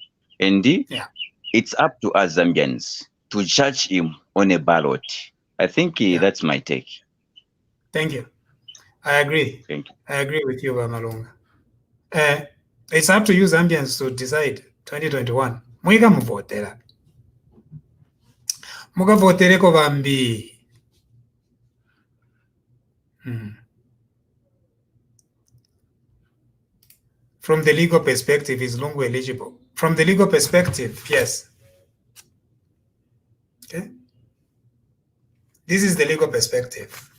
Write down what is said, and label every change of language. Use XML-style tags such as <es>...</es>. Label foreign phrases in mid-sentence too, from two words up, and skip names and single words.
<en>And it's up to us Zambians to judge him on a ballot. I think that's my take. Thank you. I agree. Thank you. I agree with you, Malunga. It's up to you Zambians to decide 2021.</en> <ny>Mwika muvotera. Mukavotereko vambi.</ny> <en>From the legal perspective, is Lungu eligible? From the legal perspective, yes. Okay. This is the legal perspective.</en>